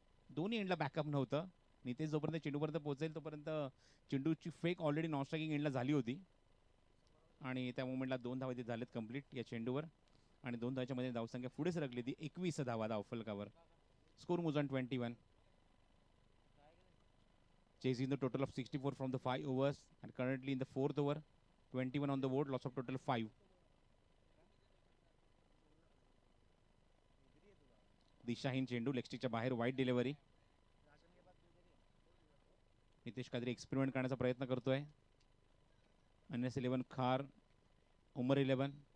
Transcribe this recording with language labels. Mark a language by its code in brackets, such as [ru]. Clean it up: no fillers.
[mr] दोन्ही एंडला बॅकअप नव्हतं. नितेश जोपर्यंत चेंडूपर्यंत पोहोचेल तोपर्यंत चेंडूची फेक ऑलरेडी नॉन स्ट्रायकिंग एंडला झाली होती आणि त्या मोमेंटला 2 धावा झालेत कंप्लीट या चेंडूवर आणि 2 धावाच्या मध्ये धावसंख्या पुढे सरकली ती 21 धावा धावफलकावर. [en] Score moves on 21. Chasing the total of 64 from the 5 overs and currently in the 4th over, 21 on the board, loss of total 5. [mr] दिशाहीन चेंडू लेगस्टिकच्या बाहेर, वाईड डिलिव्हरी. नितेश काहीतरी एक्सपेरिमेंट करण्याचा प्रयत्न करतोय. NS 11 खार, उमर 11.